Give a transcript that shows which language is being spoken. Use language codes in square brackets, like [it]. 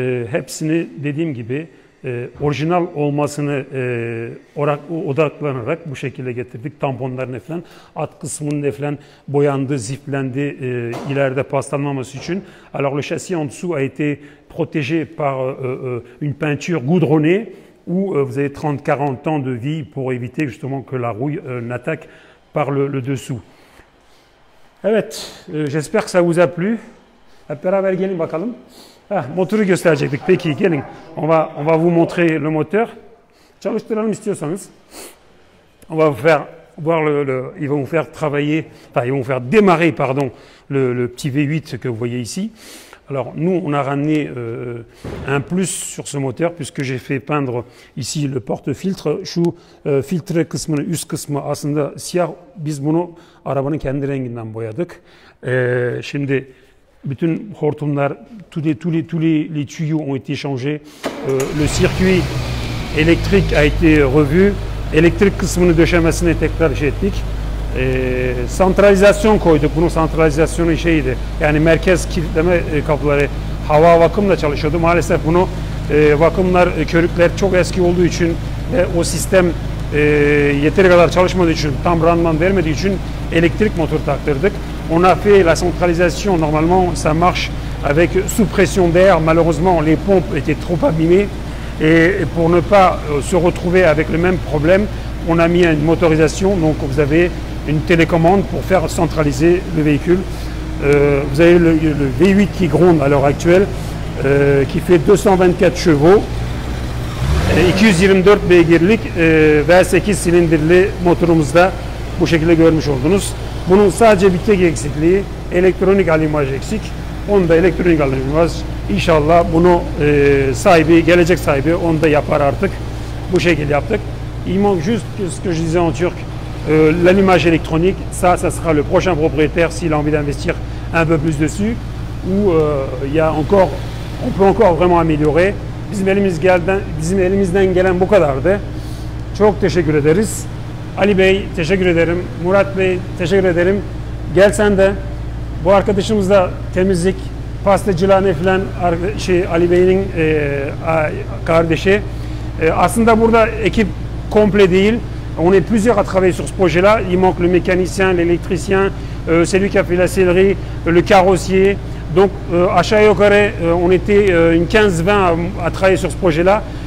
[tr] Hepsini dediğim gibi orijinal olmasını odaklanarak bu şekilde getirdik. Tamponlarını falan, alt kısmının falan boyandı, ziflendi ileride paslanmaması için. [fr] Alors le châssis en dessous a été protégé par une peinture goudronnée où vous avez 30-40 ans de vie pour éviter justement que la rouille n'attaque par le dessous. Evet, j'espère que ça vous a plu. [tr] Hep beraber gelin bakalım. Motoru gösterecektik. Peki gelin. [fr] On va vous montrer le moteur. [tr] Çalıştıralım istiyorsanız. [fr] On va vous faire voir ils vont vous faire travailler, enfin ils vont vous faire démarrer pardon le petit V8 que vous voyez ici. Alors nous on a ramené un plus sur ce moteur puisque j'ai fait peindre ici le porte-filtre. [tr] Şu filtre kısmını üst kısmı aslında siyah. Biz bunu arabanın kendi renginden boyadık. Şimdi bütün hortumlar, [fr] tous les tuyaux ont été changés. Le circuit électrique a été revu. [tr] Elektrik kısmını döşemesine tekrar şey ettik. Santralizasyon koyduk. Bunun santralizasyonu şeydi. Yani merkez kilitleme kapıları hava vakumla çalışıyordu. Maalesef bunu vakumlar, körükler çok eski olduğu için ve o sistem yeteri kadar çalışmadığı için, tam randıman vermediği için elektrik motor taktırdık. [fr] On a fait la centralisation, normalement ça marche avec sous pression d'air. Malheureusement, les pompes étaient trop abîmées et pour ne pas se retrouver avec le même problème, on a mis une motorisation. Donc vous avez une télécommande pour faire centraliser le véhicule. Vous avez le V8 qui gronde à l'heure actuelle, qui fait 224 chevaux. [tr] 224 beygirlik ve 8 silindirli motorumuzda bu şekilde görmüş oldunuz. Bunun sadece bir tek eksikliği elektronik alimaj eksik. Onu da elektronik alimaj inşallah bunu sahibi, gelecek sahibi onu da yapar artık. Bu şekilde yaptık. [fr] Il manque juste ce que je disais en turc, l'allumage électronique. Ça sera le prochain propriétaire s'il a envie d'investir un peu plus dessus. Ou il y a encore, on peut encore vraiment améliorer. [tr] Bizim elimizden gelen bu kadardı. Çok teşekkür ederiz. Ali Bey teşekkür ederim. Murat Bey teşekkür ederim. Gel sen de. Bu arkadaşımız da temizlik, pastacılığa falan Ali Bey'in kardeşi. Aslında burada ekip komple değil. [fr] On est plusieurs à travailler sur ce projet-là. Il manque le mécanicien, l'électricien, celui qui a fait la sellerie, le carrossier. Donc [tr] aşağı yukarı [fr] on était une 15-20 à travailler sur ce projet-là.